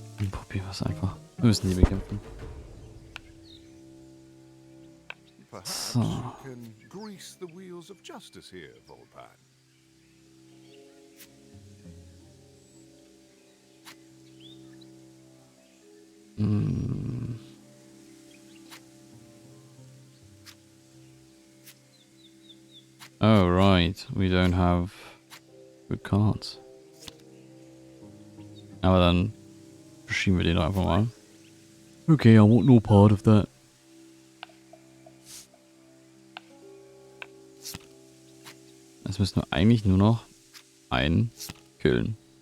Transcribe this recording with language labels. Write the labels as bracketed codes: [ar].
[de] Probieren wir es einfach. Wir müssen die bekämpfen. [en] Perhaps So. you can grease the wheels of justice here, Volpan. Oh, right. We don't have good cards. [de] Aber dann verschieben wir den einfach mal. [en] Okay, I want no part of that. [de] Jetzt müssen wir eigentlich nur noch einen killen.